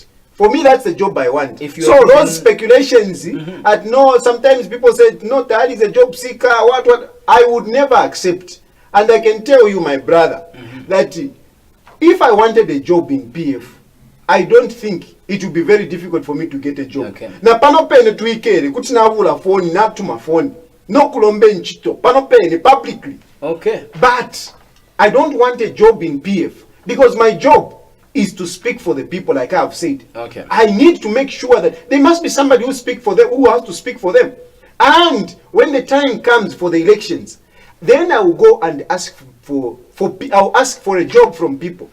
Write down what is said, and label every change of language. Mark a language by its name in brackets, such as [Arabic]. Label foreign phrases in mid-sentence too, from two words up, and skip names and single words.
[English] For me, that's the job I want. So those speculations, sometimes people say, no, that is a job seeker, what, I would never accept. And I can tell you, my brother, that if I wanted a job in PF, I don't think it would be very difficult for me to get a job. Okay. [Bemba] Na pano pene tuikere, kutina vula phone, natuma phone, no kulombe nchito, pano pene publicly. [English] Okay. But I don't want a job in PF because my job is to speak for the people, like I have said. Okay. I need to make sure that there must be somebody who speak for them, who has to speak for them. And when the time comes for the elections, then I will go and ask I'll ask for a job from people.